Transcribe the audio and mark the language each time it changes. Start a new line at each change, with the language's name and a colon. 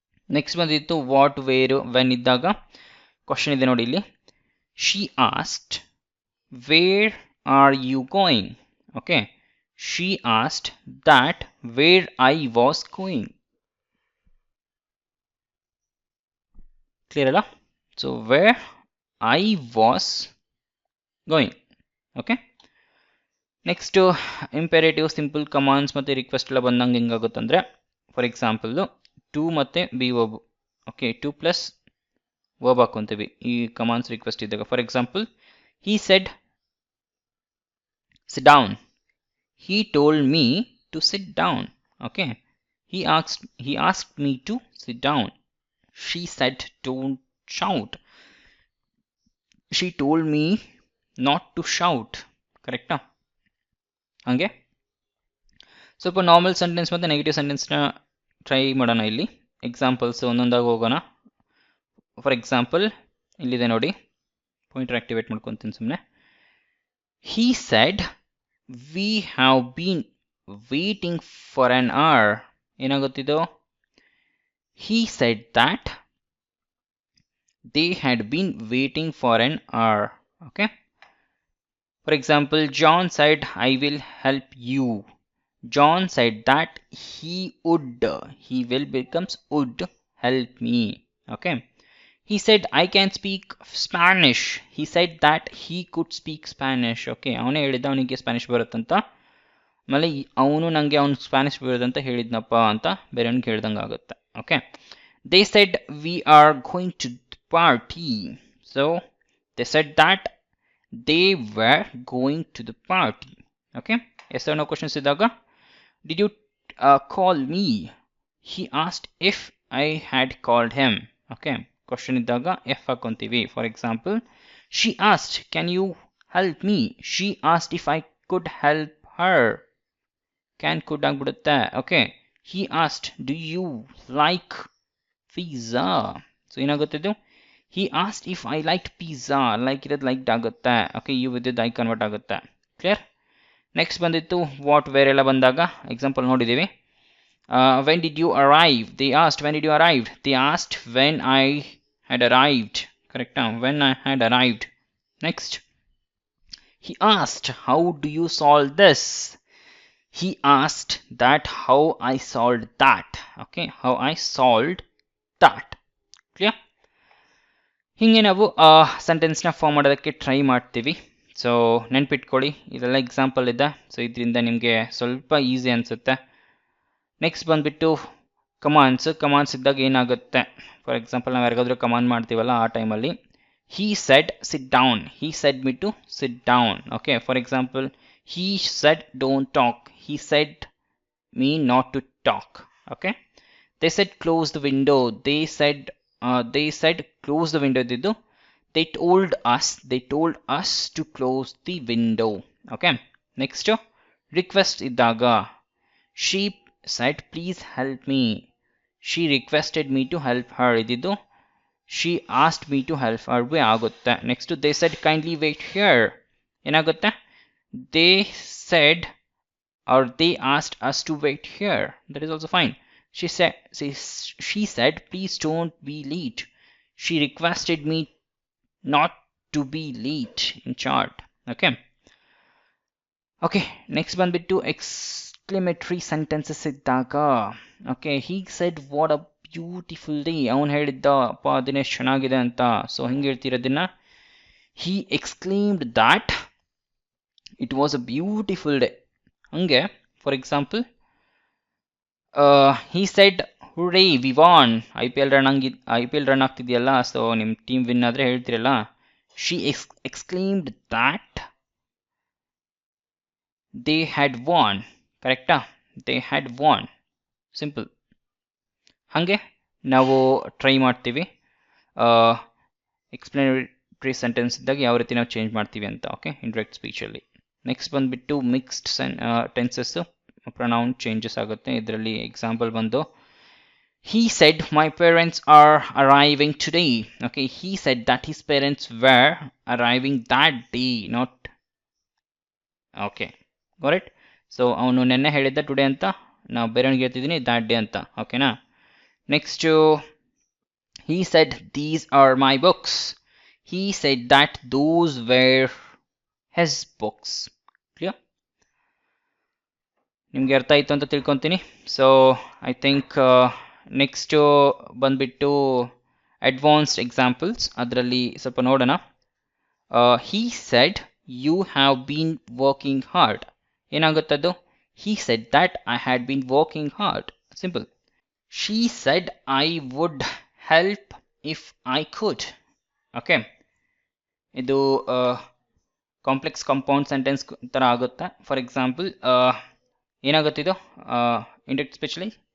Kannada: Next ಬಂದಿತ್ತು what, wear, when ಇದ್ದಾಗ question ಇದೆ ನೋಡಿ ಇಲ್ಲಿ,
English: she asked where are you going. Okay she asked that where I was going. Clear ಅಲ್ಲ? So where I was going.
Kannada: Okay next imperative, simple, commands ಮತ್ತು request ಎಲ್ಲ ಬಂದಂಗೆ ಹೆಂಗಾಗುತ್ತಂದರೆ, for example to ಮತ್ತು B verb. Okay to plus verb ಹಾಕ್ಕೊಂತೀವಿ ಈ commands request ಇದ್ದಾಗ.
English: For example, he said sit down, he told me to sit down. Okay he asked me to sit down. She said don't shout. She told me not to shout.
Kannada: ಕರೆಕ್ಟಾ? ಹಂಗೆ ಸ್ವಲ್ಪ normal sentence ಮತ್ತು negative ಸೆಂಟೆನ್ಸ್ನ try ಮಾಡೋಣ. ಇಲ್ಲಿ examples ಒಂದೊಂದಾಗಿ ಹೋಗೋಣ. For example ಇಲ್ಲಿದೆ ನೋಡಿ, ಪಾಯಿಂಟರ್ ಆಕ್ಟಿವೇಟ್ ಮಾಡ್ಕೊತೀನಿ ಸುಮ್ಮನೆ.
English: He said we have been waiting for an hour.
Kannada: ಏನಾಗುತ್ತಿದ್ದು?
English: He said that they had been waiting for an hour. Okay. For example, John said I will help you. John said that he would. He will becomes would help me. Okay. He said I can speak Spanish. He said that he could speak Spanish. Okay.
Kannada: ಅವನೇ ಹೇಳಿದ್ದ ಅವನಿಗೆ Spanish ಬರುತ್ತಂತ. ಆಮೇಲೆ ಅವನು ನನಗೆ ಅವ್ನು Spanish ಬರುತ್ತಂತ ಹೇಳಿದ್ನಪ್ಪ ಅಂತ ಬೇರೆಯವ್ನಿಗೆ ಹೇಳ್ದಂಗೆ ಆಗುತ್ತೆ. Okay.
English: They said we are going to the party. So they said that they were going to the party. Okay. Yes or no questions ಇದ್ದಾಗ did you call me? He asked if I had called him. Okay.
Kannada: Question ಇದ್ದಾಗ F ಹಾಕೊಂತೀವಿ.
English: For example, she asked can you help me? She asked if I could help her. Can could ಆಗ್ಬಿಡುತ್ತೆ. Okay. He asked do you like pizza? So
Kannada: ಏನಾಗುತ್ತಿದ್ದು?
English: He asked if I liked pizza.
Kannada: Like ಇರೋದು liked ಆಗುತ್ತೆ.
English: Okay.
Kannada: you with I convert ಆಗುತ್ತೆ.
English: Clear?
Kannada: Next ಬಂದಿತ್ತು what wear ಎಲ್ಲ ಬಂದಾಗ example ನೋಡಿದ್ದೀವಿ.
English: when did you arrive? They asked when did you arrive? They asked when I had arrived. Correct? When I had arrived. Next. He asked how do you solve this? He asked that how I solved that. Okay, how I solved that. Clear?
Kannada: ಹಿಂಗೆ ನಾವು ಸೆಂಟೆನ್ಸ್ನ form ಮಾಡೋದಕ್ಕೆ try ಮಾಡ್ತೀವಿ. So ನೆನ್ಪಿಟ್ಕೊಳ್ಳಿ, ಇದೆಲ್ಲ example ಇದೆ. So ಇದರಿಂದ ನಿಮಗೆ ಸ್ವಲ್ಪ ಈಸಿ ಅನಿಸುತ್ತೆ. ನೆಕ್ಸ್ಟ್ ಬಂದುಬಿಟ್ಟು ಕಮಾಂಡ್ಸ್ ಇದ್ದಾಗ ಏನಾಗುತ್ತೆ? ಫಾರ್ ಎಕ್ಸಾಂಪಲ್ ನಾವು ಯಾರಿಗಾದ್ರೂ ಕಮಾಂಡ್ ಮಾಡ್ತೀವಲ್ಲ ಆ ಟೈಮಲ್ಲಿ
English: he said sit down. He said me to sit down. Okay. For example, he said don't talk. He said me not to talk. Okay. They said close the window. They said close the window. They told us to close the window. Okay. Next, request idaga. She said please help me. She requested me to help her. Ididu she asked me to help her. ಆಗುತ್ತೆ. Next they said kindly wait here.
Kannada: ಏನಾಗುತ್ತೆ?
English: they said or they asked us to wait here. That is also fine. She said please don't be late. She requested me not to be late in short. Okay. Next ಬಂದ್ಬಿಟ್ಟು exclamatory sentences ಇದ್ದಾಗ okay he said what a beautiful day.
Kannada: ಅವನು ಹೇಳಿದ್ದ ಅಪ್ಪ ದಿನೇಶ್ ಚೆನ್ನಾಗಿದೆ ಅಂತ. So ಹೆಂಗೆ ಹೇಳ್ತಿರೋದನ್ನ?
English: he exclaimed that it was a beautiful day. ಹಂಗೆ for example he said hooray we won.
Kannada: IPL run ಆಗ್ತಿದೆಯಲ್ಲ, so ನಿಮ್ಮ ಟೀಮ್ ವಿನ್ ಆದರೆ ಹೇಳ್ತಿರಲ್ಲ,
English: she exclaimed that they had won.
Kannada: ಕರೆಕ್ಟಾ? they had won. ಸಿಂಪಲ್. ಹಾಗೆ ನಾವು try ಮಾಡ್ತೀವಿ explanatory sentence ಇದ್ದಾಗ ಯಾವ ರೀತಿ ನಾವು ಚೇಂಜ್ ಮಾಡ್ತೀವಿ ಅಂತ. Okay, indirect ಸ್ಪೀಚಲ್ಲಿ. ನೆಕ್ಸ್ಟ್ ಬಂದುಬಿಟ್ಟು ಮಿಕ್ಸ್ಡ್ ಟೆನ್ಸಸ್, ಪ್ರೊನೌನ್ ಚೇಂಜಸ್ ಆಗುತ್ತೆ. ಇದರಲ್ಲಿ ಎಕ್ಸಾಂಪಲ್ ಬಂದು
English: he said my parents are arriving today. Okay, he said that his parents were arriving that day, not okay, got it?
Kannada: So ಅವನು ನೆನ್ನೆ ಹೇಳಿದ್ದ today ಅಂತ, ನಾವು ಬೇರೆಯವ್ನಿಗೆ ಹೇಳ್ತಿದ್ದೀನಿ that day ಅಂತ. ಓಕೆನಾ?
English: Next, he said these are my books. He said that those were his books. Clear?
Kannada: ನಿಮ್ಗೆ ಅರ್ಥ ಆಯ್ತು ಅಂತ ತಿಳ್ಕೊತೀನಿ. ಸೊ ಐ ಥಿಂಕ್ ನೆಕ್ಸ್ಟ್ ಬಂದ್ಬಿಟ್ಟು ಅಡ್ವಾನ್ಸ್ಡ್ ಎಕ್ಸಾಂಪಲ್ಸ್, ಅದರಲ್ಲಿ ಸ್ವಲ್ಪ ನೋಡೋಣ.
English: he said you have been working hard.
Kannada: ಏನಾಗುತ್ತದು?
English: he said that I had been working hard. Simple. She said I would help if I could.
Kannada: Okay, ಇದು complex compound sentence ಥರ ಆಗುತ್ತೆ. For example ಏನಾಗುತ್ತಿದ್ದು indirect ಸ್ಪೀಚಲ್ಲಿ?